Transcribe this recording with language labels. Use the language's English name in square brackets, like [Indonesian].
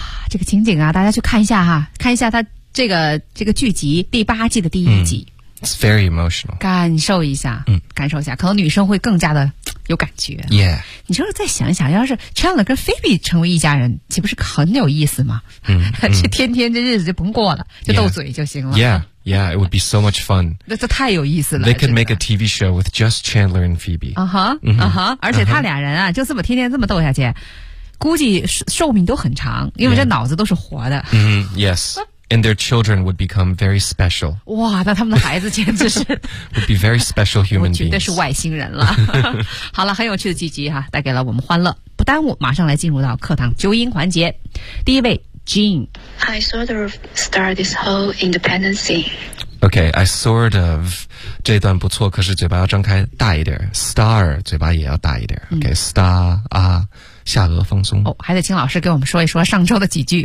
[Chinese] 这个情景啊，大家去看一下哈，看一下他这个剧集第八季的第一集。 [English] It's very emotional. [Chinese] 感受一下，感受一下，可能女生会更加的有感觉。 [English] Yeah. [Chinese] 你说再想一想，要是 Chandler 跟 Phoebe 成为一家人，岂不是很有意思吗？这天天这日子就甭过了，就斗嘴就行了。 [English] Yeah, it would be so much fun. [Chinese] 这太有意思了。 [English] They could make a TV show with just Chandler and Phoebe. [Chinese] 而且他俩人啊，就这么天天这么斗下去。估计寿命都很长，因为这脑子都是活的。 [English] Yeah. Mm-hmm. Yes, and their children would become very special. [Chinese] 哇，那他们的孩子简直是 [English] would be very special human beings. [Chinese] 我觉得是外星人了。好了，很有趣的几集哈，带给了我们欢乐。不耽误，马上来进入到课堂纠音环节。第一位 ，Jean. [English] I sort of start this whole independent thing. Okay, I sort of. [Chinese] 这段不错，可是嘴巴要张开大一点。 Star， 嘴巴也要大一点。 [English] Okay, star [Chinese] 啊。下颚放松哦，还得请老师给我们说一说上周的几句。